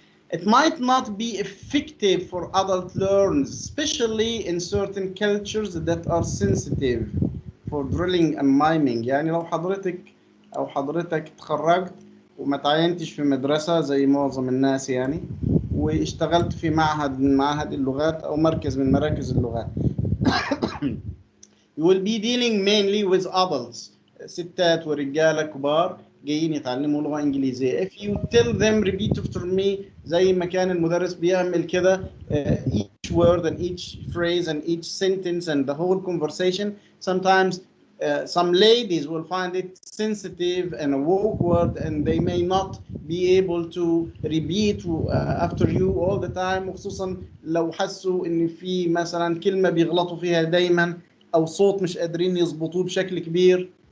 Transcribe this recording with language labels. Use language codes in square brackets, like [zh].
[en] It might not be effective for adult learners, especially in certain cultures that are sensitive for drilling and miming. [ar] يعني لو حضرتك اتخرجت وما تعينتش في مدرسة زي معظم الناس يعني، واشتغلت في معهد من معاهد اللغات أو مركز من مراكز اللغات. [en] You will be dealing mainly with adults، [ar] ستات ورجالة كبار جايين يتعلموا لغة إنجليزية. [en] If you tell them repeat after me [ar] زي ما كان المدرس بيعمل كده [en] each word and each phrase and each sentence and the whole conversation, sometimes some ladies will find it sensitive and awkward, and they may not be able to repeat after you all the time، [ar] وخصوصا لو حسوا إن في مثلا كلمة بيغلطوا فيها دايما، أو صوت مش قادرين يظبطوه بشكل كبير.